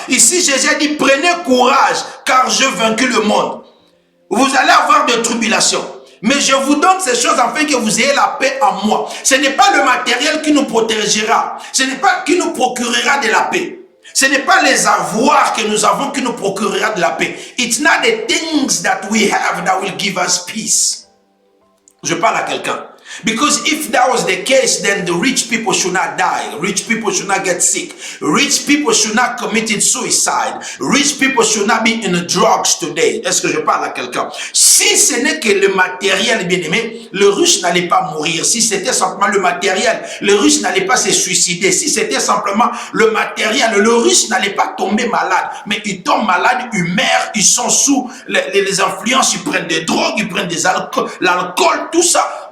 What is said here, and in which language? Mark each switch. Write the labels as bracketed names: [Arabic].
[French] Ici, Jésus a dit, prenez courage, car j'ai vaincu le monde. Vous allez avoir des tribulations. Mais je vous donne ces choses afin que vous ayez la paix en moi. Ce n'est pas le matériel qui nous protégera. Ce n'est pas qui nous procurera de la paix. Ce n'est pas les avoirs que nous avons qui nous procurera de la paix. [English] It's not the things that we have that will give us peace. [French] Je parle à quelqu'un. [English] Because if that was the case, then the rich people should not die. Rich people should not get sick. Rich people should not commit suicide. Rich people should not be in the drugs today. [French] Est-ce que je parle à quelqu'un? Si ce n'est que le matériel, bien aimé, le riche n'allait pas mourir. Si c'était simplement le matériel, le riche n'allait pas se suicider. Si c'était simplement le matériel, le riche n'allait pas tomber malade. Mais ils tombent malades, ils meurent, ils sont sous les influences, ils prennent des drogues, ils prennent l'alcool, tout ça.